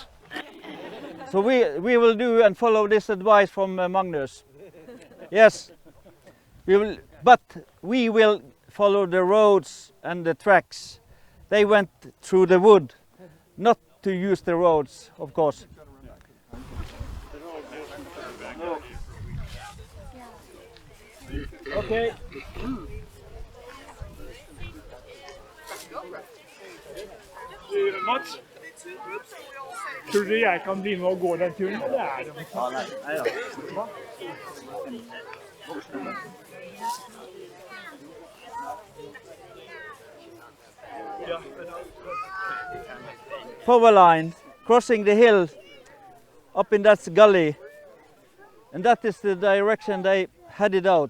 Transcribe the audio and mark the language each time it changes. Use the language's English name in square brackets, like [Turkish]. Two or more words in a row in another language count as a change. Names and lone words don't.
[English] So we will do and follow this advice from Magnus. Yes. But we will follow the roads and the tracks. They went through the wood, not to use the roads, of course. Okay. [Norwegian] Mats, tror du jeg kan bli med og gå den turen, eller er det? [English] Power line crossing the hill up in that gully, and that is the direction they headed out.